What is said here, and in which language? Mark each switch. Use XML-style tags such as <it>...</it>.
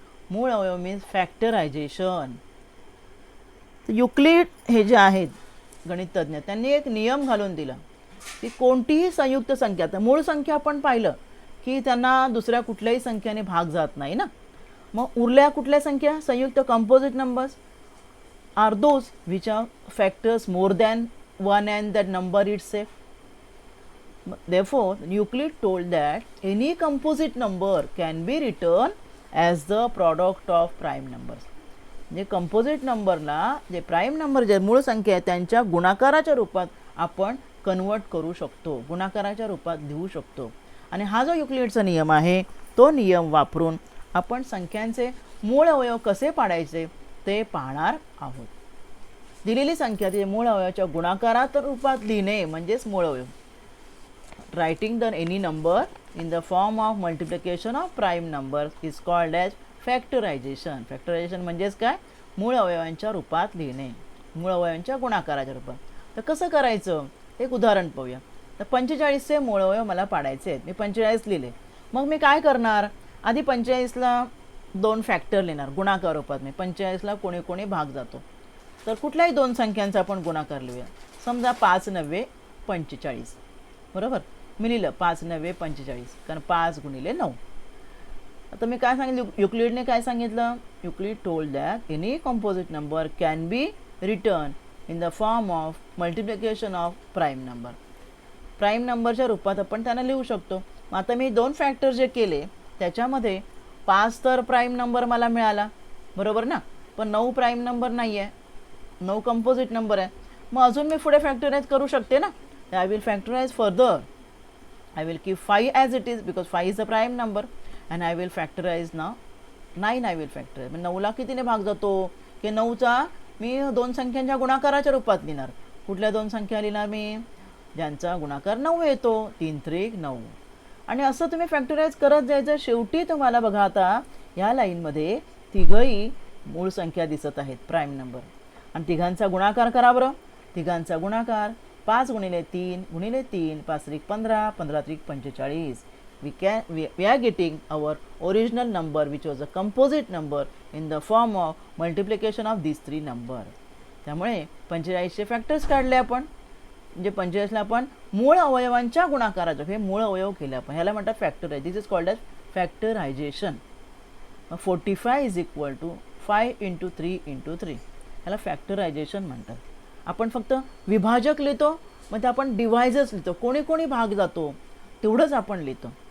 <mr>मूळ अवयव means factorisation. Euclid हे जे आहेत गणिततज्ञ त्यांनी एक नियम घालून दिला की कोणतीही संयुक्त संख्या, तर मूळ संख्या आपण पाहिलं की त्यांना दुसऱ्या कुठल्याही संख्याने भाग जात नाही ना. मग उरल्या कुठल्या संख्या, संयुक्त</mr> <en>Composite numbers are those which are factors more than one and that number itself. Therefore, Euclid told that any composite number can be written as the product of prime numbers.</en> <mr>म्हणजे कंपोजिट नंबरला जे prime number जे मूळ संख्या आहे त्यांच्या गुणाकाराच्या रूपात आपण कन्वर्ट करू शकतो, गुणाकाराच्या रूपात लिहू शकतो. आणि हा जो युक्लिडचा नियम आहे तो नियम वापरून आपण संख्यांचे मूळ अवयव कसे पाडायचे ते पाहणार आहोत. दिलेली संख्या ते मूळ अवयवाच्या गुणाकारात रूपात लिहिणे म्हणजेच मूळ अवयव.</mr> <en>Writing the any number in the form of multiplication of prime numbers is called as factorization.</en> <mr>Factorization म्हणजेच काय, मूळ अवयवांच्या रूपात लिहिणे, मूळ अवयवांच्या गुणाकाराच्या रूपात. तर कसं करायचं एक उदाहरण पाहूया. तर 45चे मूळ अवयव मला पाडायचे आहेत, मी 45 लिहिले. मग मी काय करणार, आधी 45ला 2 फॅक्टर लिहिणार गुणाकार रूपात. मी 45ला कोणी कोणी भाग जातो, तर कुठल्याही 2 संख्यांचा आपण गुणाकार लिहूया. समजा 5 9 45, बरोबर. मी लिहिलं 5 9 45 कारण 5 गुणिले 9. आता मी काय सांगितलं,</mr> <en>युक्लिडने काय सांगितलं, Euclid told that any composite number can be written in the form of multiplication of prime number.</en> <mr>Prime नंबरच्या रूपात आपण त्यांना लिहू शकतो. मग आता मी 2 फॅक्टर जे केले त्याच्यामध्ये 5 तर प्राईम नंबर मला मिळाला, बरोबर ना, पण 9 प्राईम नंबर नाही आहे, 9 कंपोजिट नंबर आहे. मग अजून मी पुढे फॅक्टराइज करू शकते ना.</mr> <en>I will factorize further. I will keep 5 as it is because 5 is a prime number and I will factorize now 9. I will factorize.</en> <mr>म्हणजे 9ला कितीने भाग जातो की 9चा मी 2 संख्यांच्या गुणाकाराच्या रूपात लिहिणार. कुठल्या 2 संख्या लिहिणार मी, ज्यांचा गुणाकार 9 येतो, 3 3 9. आणि असं तुम्ही फॅक्टराइज करत जायचं. शेवटी तुम्हाला बघा आता या लाईनमध्ये तिघही मूळ संख्या दिसत आहेत, प्राईम नंबर. आणि तिघांचा गुणाकार करा बरं. तिघांचा गुणाकार 5 गुणिले 3 गुणिले 3 5 3 15 15 3 45.</mr> <en>We are getting our original number which was a composite number in the form of multiplication of these 3 number.</en> <mr>त्यामुळे 45चे फॅक्टर्स काढले आपण, म्हणजे 45ला आपण मूळ अवयवांच्या गुणाकाराचे हे मूळ अवयव केले आपण. ह्याला म्हणतात factorise.</mr> <en>This is called as factorisation. 45 is equal to 5 × 3 × 3.</en> <mr>ह्याला फॅक्टरायझेशन म्हणतात. आपण फक्त विभाजक लिहितो, मग ते आपण डिवायजर्स लिहितो, कोणी कोणी भाग जातो तेवढंच आपण लिहितो.</mr>